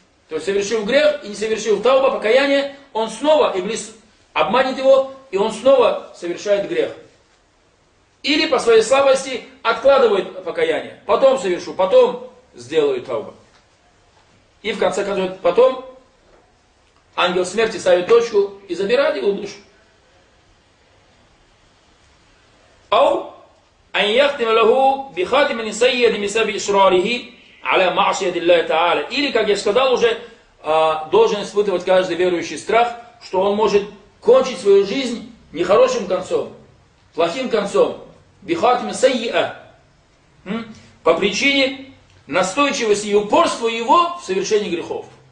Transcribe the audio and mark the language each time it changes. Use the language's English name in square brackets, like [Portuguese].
[Russian] То есть совершил грех и не совершил тауба, покаяние, он снова, иблис обманет его, и он снова совершает грех. Или по своей слабости откладывает покаяние. Потом совершу, потом сделаю тауба. И в конце концов, потом ангел смерти ставит точку и забирает его душу. Ау! [Arabic] أن يختم له بخاتم سيئ بسبب إصراره على معصية الله تعالى. [Russian] Или, как я сказал уже, должен испытывать каждый верующий страх, что он может кончить свою жизнь нехорошим концом, плохим концом, бихатим сайя, по причине настойчивости и упорства его в совершении грехов.